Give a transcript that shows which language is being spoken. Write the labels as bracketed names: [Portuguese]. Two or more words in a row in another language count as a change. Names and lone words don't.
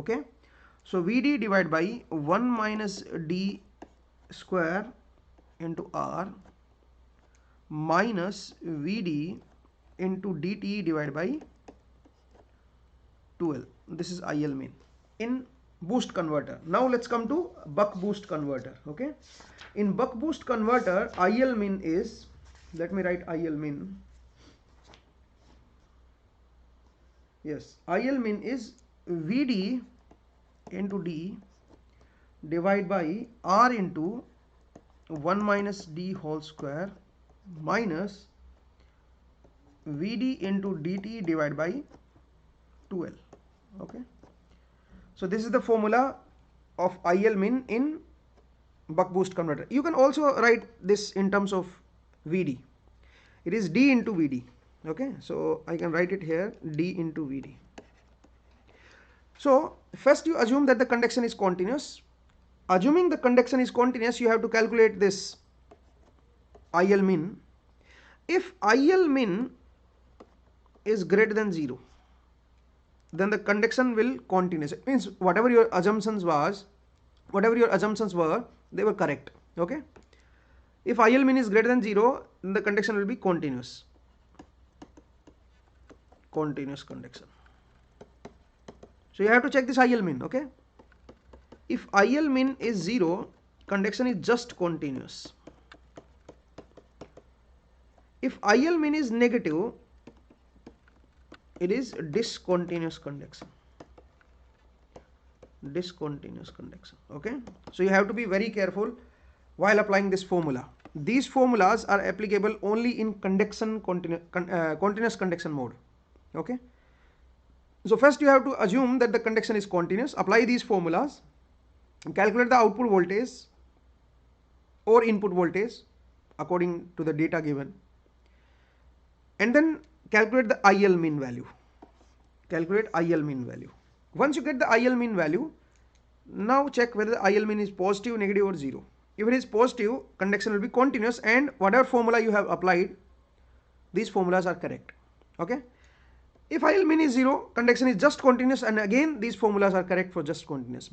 [English] Okay, so Vd divided by 1 minus d square into R minus Vd into dt divided by 2L. This is IL min in boost converter. Now let's come to buck boost converter. Okay, in buck boost converter, IL min is, let me write IL min. Yes, IL min is Vd into d divided by R into 1 minus d whole square minus Vd into dt divided by 2L. Okay, so this is the formula of IL min in buck boost converter. You can also write this in terms of Vd. It is d into Vd. Okay, so I can write it here, d into Vd. So first you assume that the conduction is continuous. Assuming the conduction is continuous, you have to calculate this IL min. If IL min is greater than 0, then the conduction will continuous. It means whatever your assumptions were, they were correct. Okay, if IL min is greater than 0, then the conduction will be continuous. Continuous conduction. So you have to check this IL min. Okay, if IL min is 0, conduction is just continuous. If IL min is negative, it is discontinuous conduction. Discontinuous conduction. Okay, so you have to be very careful while applying this formula. These formulas are applicable only in conduction continuous conduction mode. Okay, so first you have to assume that the conduction is continuous, apply these formulas, calculate the output voltage or input voltage according to the data given, and then calculate the IL min value. Calculate IL min value. Once you get the IL min value, now check whether the IL min is positive, negative or 0. If it is positive, conduction will be continuous, and whatever formula you have applied, these formulas are correct. Okay, if IL min is 0, conduction is just continuous, and again these formulas are correct for just continuous.